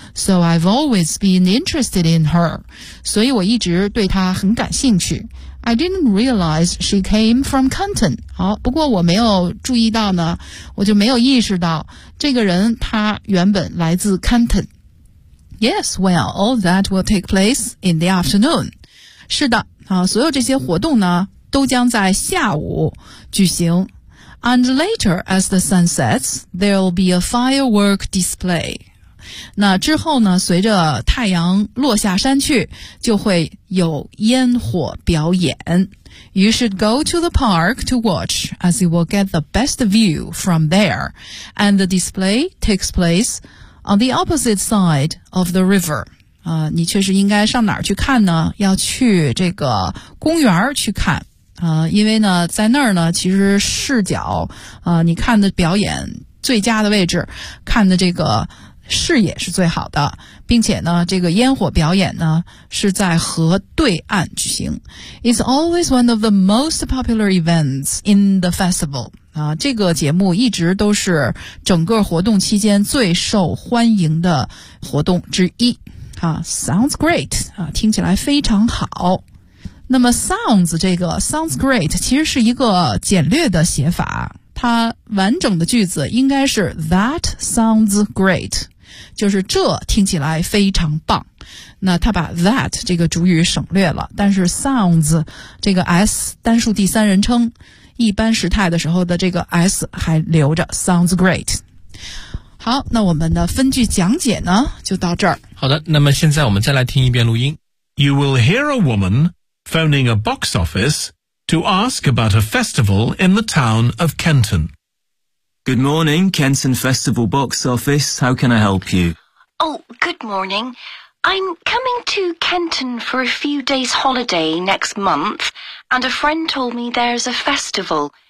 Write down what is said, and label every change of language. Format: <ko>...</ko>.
<en>So I've always been interested in her.</en> <zh>所以我一直对她很感兴趣。</zh> <en>I didn't realize she came from Canton.</en> <zh>好，不过我没有注意到呢，我就没有意识到这个人他原本来自 Canton.</zh> <en>Yes, well, all that will take place in the afternoon.</en> <zh>是的，好，所有这些活动呢都将在下午举行。</zh> <en>And later as the sun sets, there'll be a firework display.</en> <zh>那之后呢，随着太阳落下山去，就会有烟火表演。</zh> <en>You should go to the park to watch, as you will get the best view from there. And the display takes place on the opposite side of the river.</en> <zh>你确实应该上哪儿去看呢？要去这个公园去看。因为呢在那儿呢其实视角你看的表演最佳的位置，看的这个视野是最好的，并且呢这个烟火表演呢是在河对岸举行。</zh> <en>It's always one of the most popular events in the festival.</en> <zh>这个节目一直都是整个活动期间最受欢迎的活动之一。 Sounds great. 听起来非常好。那么 sounds 这个 sounds great 其实是一个简略的写法，它完整的句子应该是 that sounds great，就是这听起来非常棒。那它把 that 这个主语省略了，但是 sounds 这个 s 单数第三人称一般时态的时候的这个 s 还留着 sounds great。好，那我们的分句讲解呢就到这儿。好的，那么现在我们再来听一遍录音。</zh> <en>You will hear a womanphoning a box office to ask about a festival in the town of Canton. Good morning, Canton Festival Box Office. How can I help you? Oh, good morning. I'm coming to Canton for a few days' holiday next month, and a friend told me there's a festival.</en>